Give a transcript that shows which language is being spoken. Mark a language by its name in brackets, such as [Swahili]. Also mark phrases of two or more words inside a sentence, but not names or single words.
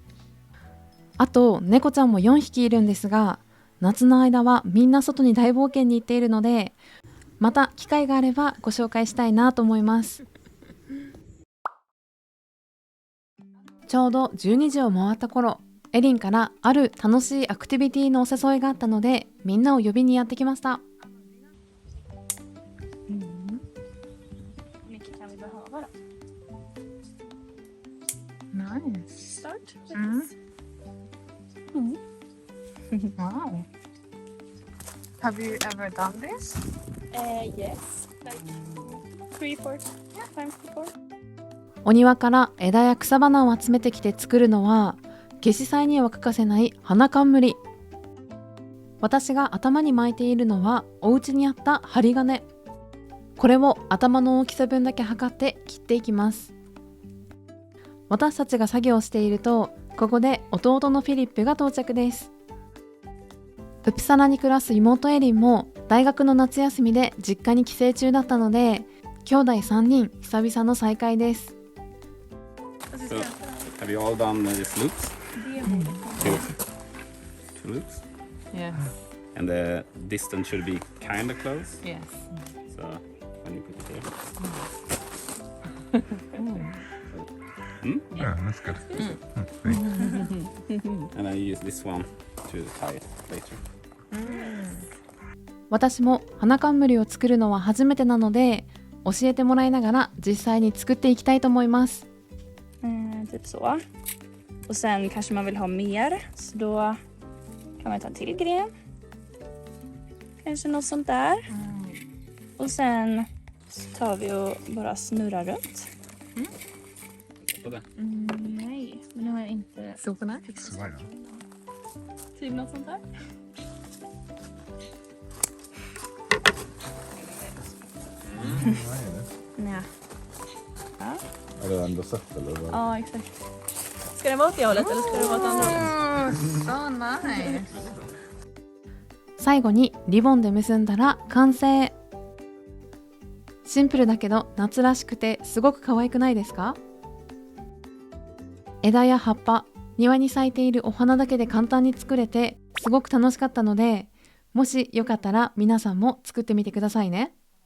[Japanese] あと猫ちゃんも4匹いるんですが、夏の間はみんな外に大冒険に行っているので、また機会があればご紹介したいなと思います。ちょうど12時を回った頃、エリンからある楽しいアクティビティのお誘いがあったので、みんなを呼びにやってきました。Wow. [English] Have you ever done this? Yes, like 3-4 times before. [Japanese] お庭から枝や草花を集めてきて作るのは、夏至祭には欠かせない花冠。私が頭に巻いているのはお家にあった針金。これを頭の大きさ分だけ測って切っていきます。私たちが作業していると、ここで弟のフィリップが到着です。ウプサラに暮らす妹エリンも大学の夏休みで実家に帰省中だったので、兄弟3人久々の再会です。 [English] So, have you all done these loops? Two loops? Yes. And the distance should be kind of close. Yes. So, when you put it here. Yeah, that's good. And I use this one to tie it later. [Japanese] 私も花冠を作るのは初めてなのde教えてもらいながら実際に作っていきたいと思います。 [Swedish] Typ så. Och sen kanske man vill ha mer, så då kan man ta en till gren. Kanske något sånt där. Och sen så tar vi och bara snurrar runt. På det. Nej, men nu har jag inte [English] Super nice. [Swedish] typ något sånt där. Nej. Är det ändå sött eller? Ja, exakt. Ska det vara åt det hållet eller ska det vara åt andra hållet? [English] So nice. [Japanese] 最後にリボンで結んだら完成。シンプルだけど夏らしくてすごく可愛くないですか？枝や葉っぱ、庭に咲いているお花だけで簡単に作れてすごく楽しかったので、もしよかったら皆さんも作ってみてくださいね。